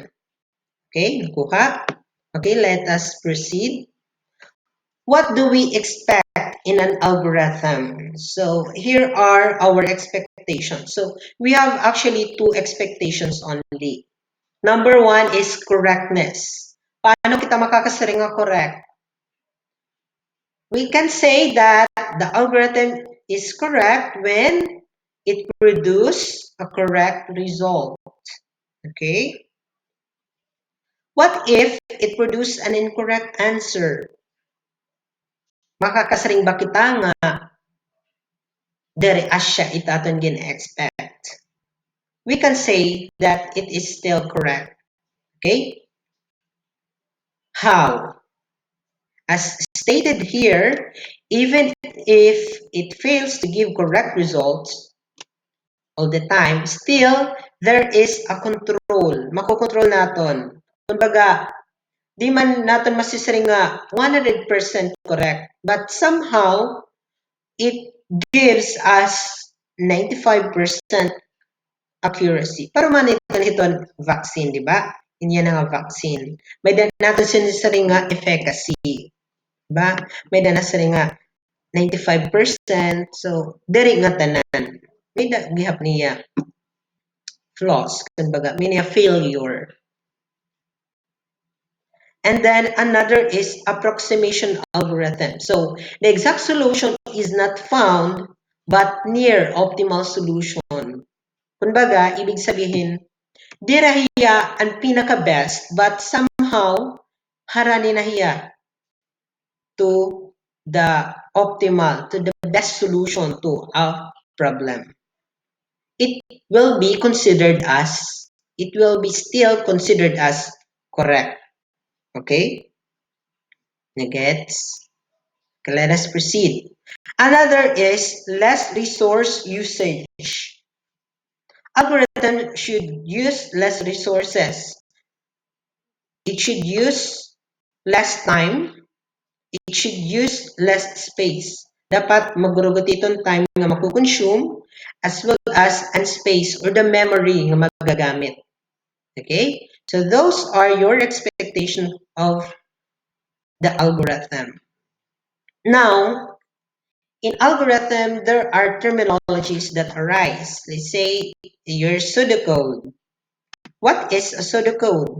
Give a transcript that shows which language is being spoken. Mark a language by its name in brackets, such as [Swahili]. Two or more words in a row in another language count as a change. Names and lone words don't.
[English] Okay, nakuha. Okay, let us proceed. What do we expect in an algorithm? So here are our expectations. So we have actually two expectations only. Number one is correctness. [Waray] Paano kita makakasaring nga correct? [English] We can say that the algorithm is correct when it produces a correct result. Okay? What if it produces an incorrect answer? [Waray] Makakasaring ba kita nga dere asya itaton gin-expect? [English] We can say that it is still correct. Okay? How? As stated here, even if it fails to give correct results all the time, still there is a control. [Waray] Makokontrol naton. Kumbaga, di man natin masisering nga 100% correct, [English] but somehow it gives us 95% accuracy. [Waray] Pero man iton vaccine, di ba? Inya na nga vaccine. May dan natin sinisering nga efficacy. Ba? May dan nasering nga 95%. So, diri nga tanan. May gihap niya flaws. Kumbaga, may niya failure. [English] And then another is approximation algorithm. So, the exact solution is not found but near optimal solution. [Filipino] Kumbaga, ibig sabihin, [Waray] di rahiya ang pinaka-best [English] but somehow [Waray] harani na hiya [English] to the optimal, to the best solution to a problem. It will be considered as, it will be still considered as correct. Okay? Nagets? Okay, let us proceed. Another is less resource usage. Algorithm should use less resources. It should use less time. It should use less space. [Waray] Dapat magurugot itong time nga makukonsume [English] as well as [Waray] ang space or the memory nga magagamit. [English] Okay? So those are your expectation of the algorithm. Now, in algorithm, there are terminologies that arise. Let's say your pseudocode. What is a pseudocode?